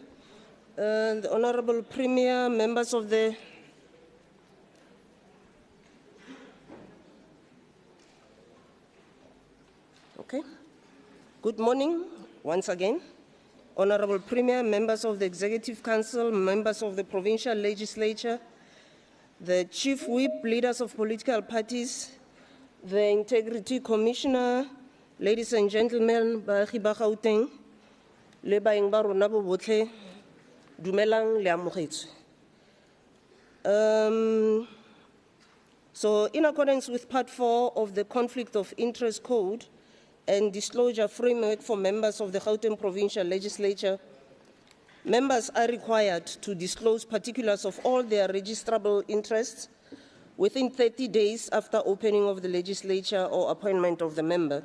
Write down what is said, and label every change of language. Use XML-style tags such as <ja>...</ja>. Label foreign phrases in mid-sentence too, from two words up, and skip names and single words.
<en>The Honourable Premier, members of the Good morning once again. Honourable Premier, members of the Executive Council, members of the Provincial Legislature, the Chief Whip, leaders of political parties, the Integrity Commissioner, ladies and gentlemen,</en> <tn>baagi ba Gauteng, le baeng ba rona bo botlhe, dumelang le amogetswe.</tn> <en>So, in accordance with Part 4 of the Conflict of Interest Code and Disclosure Framework for members of the Gauteng Provincial Legislature, members are required to disclose particulars of all their registrable interests within 30 days after opening of the legislature or appointment of the member.</en>